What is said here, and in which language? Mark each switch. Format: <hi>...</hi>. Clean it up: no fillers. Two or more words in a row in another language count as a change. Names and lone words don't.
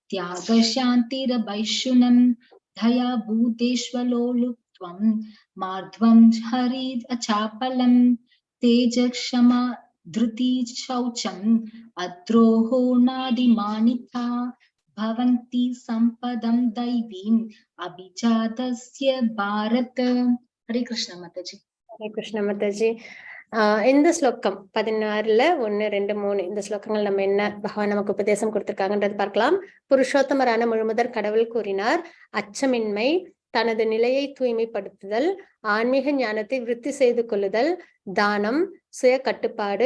<sa>त्यागशान्तिरवैशुनम् दया भूतेष्वलोलुप्त्वम् मार्ध्वं हरिद् अचापलम् तेजक्षमा धृति शौचम् अद्रोहो नादिमानिता भवन्ति सम्पदं दैवीम् अभिजातस्य भारत।</sa> <hi>हरे कृष्ण माताजी. हरे कृष्ण माताजी.</hi> <ta>இந்த ஸ்லோகம் 16ல 1, 2, 3 இந்த ஸ்லோகங்கள் நம்ம என்ன பகவான் நமக்கு உபதேசம் கொடுத்திருக்காங்கன்றது பார்க்கலாம். புருஷோத்தமரான முழுமுதற் கடவுள் கூறினார், அச்சமின்மை, தனது நிலையை தூய்மைப்படுத்துதல், ஆன்மீக ஞானத்தை விருத்தி செய்து கொள்ளுதல், தானம், சுய கட்டுப்பாடு,</ta>